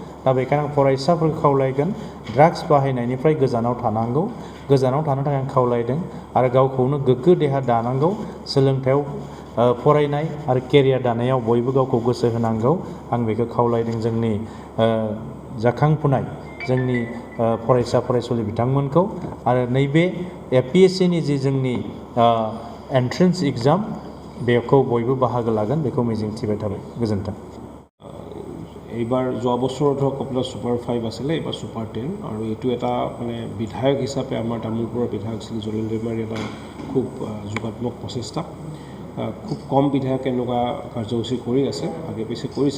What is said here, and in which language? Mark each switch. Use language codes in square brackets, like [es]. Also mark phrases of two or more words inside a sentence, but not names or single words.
[brx] दा बेखायनो आं फरायसाफोरखौ खावलायगोन ड्राग्स बाहायनायनिफ्राय गोजानाव थानांगौ, गोजानाव थानो थाखाय आं खावलायदों आरो गावखौनो गोग्गो देहा दानांगौ, सोलोंथायाव फरायनाय आरो केरियार दानायाव बयबो गावखौ गोसो होनांगौ, आं बेखौ खावलायदों जोंनि जाखांफुनाय जोंनि फरायसा फरायसुलि बिथांमोनखौ। आरो नैबे APSCनि जि जोंनि [en] entrance exam [brx] बेखौ बयबो बाहागो लागोन बेखौ मिजिंथिबाय थाबाय। गोजोन्थों। [as] এইবাৰ যোৱা বছৰ ধৰক আপোনাৰ ছুপাৰ 5 আছিলে, এইবাৰ ছুপাৰ 10 আৰু এইটো এটা মানে বিধায়ক হিচাপে আমাৰ তামোলপুৰৰ বিধায়ক শ্ৰী জলিল দৈমাৰীৰ এটা খুব যোগাত্মক প্ৰচেষ্টা। খুব কম বিধায়কে এনেকুৱা কাৰ্যসূচী কৰি আছে, আগে পিছে কৰিছে।